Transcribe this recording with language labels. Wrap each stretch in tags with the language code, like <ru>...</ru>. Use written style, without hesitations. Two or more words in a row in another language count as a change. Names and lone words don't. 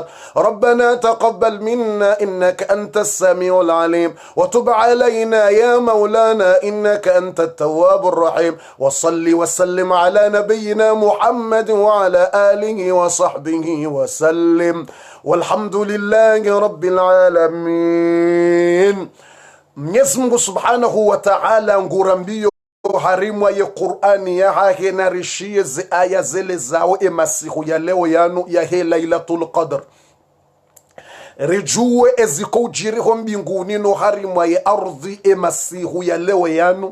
<ar>ربنا تقبل منا إنك أنت السميع العليم، وتب علينا يا مولانا إنك أنت التواب الرحيم. وصل وسلم على نبينا محمد وعلى آله وصحبه وسلم، والحمد لله رب العالمين.</ar> <zdj>Mwenyezi Mungu</zdj> <ar>سبحانه وتعالى</ar> <zdj>ngurambio harimwa ye Qur'ani ya hahe na rishie ze aya zele zao masihu ya leo yanu ya he Lailatul Qadr. Rijue eziko ujiriho mbinguni no harimwa ye ardhi masihu ya leo yanu.</zdj>